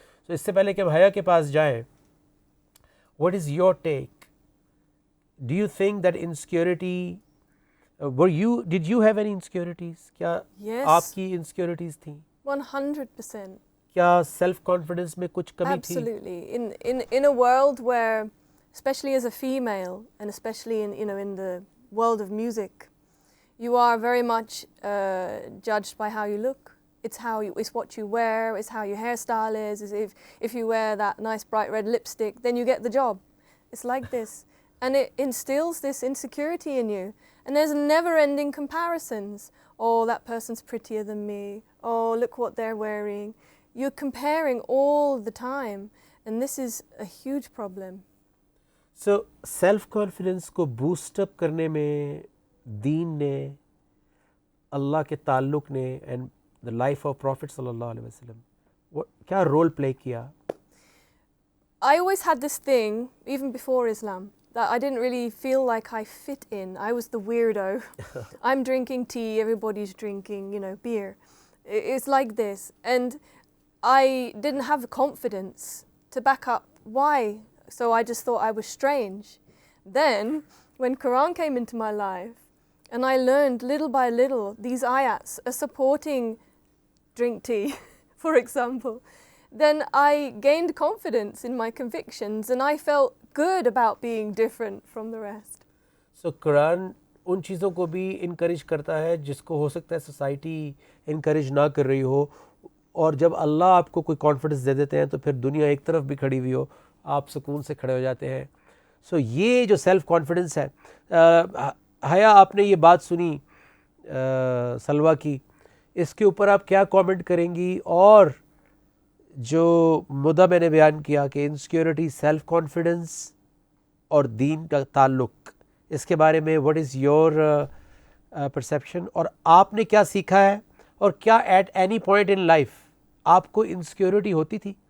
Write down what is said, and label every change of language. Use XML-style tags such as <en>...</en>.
<ur>تو اس سے پہلے کہ ہم حیا کے پاس جائیں,</ur> <en>What is your take? Do you think that insecurity did you have any insecurities? کیا Yes.</en> <ur>آپ کی انسیکیورٹیز تھیں؟</ur> <en>100%.</en> <ur>کیا سیلف کانفیڈنس میں کچھ کمی تھی؟</ur> <en>Absolutely. In a world where, especially as a female, and especially in the world of music, you are very much judged by how you look. It's what you wear. It's how your hairstyle is. If you wear that nice bright red lipstick, then you get the job. It's like this, and it instills this insecurity in you. And there's never-ending comparisons. Oh, that person's prettier than me. Oh, look what they're wearing. You're comparing all the time, and this is a huge problem.</en> <ur>So self confidence کو boost up کرنے میں دین نے, اللہ کے تعلق نے</ur> <en>and the life of prophet</en> <ur>صلی اللہ علیہ وسلم کیا رول پلے کیا؟</ur> <en>I always had this thing, even before Islam, that I didn't really feel like I fit in. I was the weirdo. I'm drinking tea, everybody's drinking, beer. It's like this. And I didn't have the confidence to back up why. So I just thought I was strange. Then, when Quran came into my life, and I learned little by little, these ayats are supporting drink tea, for example, then I gained confidence in my convictions, and I felt good about being different from the rest.</en> <ur>سو قرآن ان چیزوں کو بھی encourage کرتا ہے جس کو ہو سکتا ہے society encourage نہ کر رہی ہو, اور جب اللہ آپ کو کوئی کانفیڈنس دے دیتے ہیں تو پھر دنیا ایک طرف بھی کھڑی ہوئی ہو آپ سکون سے کھڑے ہو جاتے ہیں. سو یہ جو سیلف کانفیڈنس ہے, حیا آپ نے یہ بات سنی سلوہ کی, اس کے اوپر آپ کیا کامنٹ کریں گی؟ اور جو مدعا میں نے بیان کیا کہ انسیکیورٹی, سیلف کانفیڈنس اور دین کا تعلق, اس کے بارے میں</ur> <en>what is your perception,</en> <ur>اور آپ نے کیا سیکھا ہے, اور کیا</ur> <en>at any point in life</en> <ur>آپ کو انسیکیورٹی ہوتی تھی؟</ur>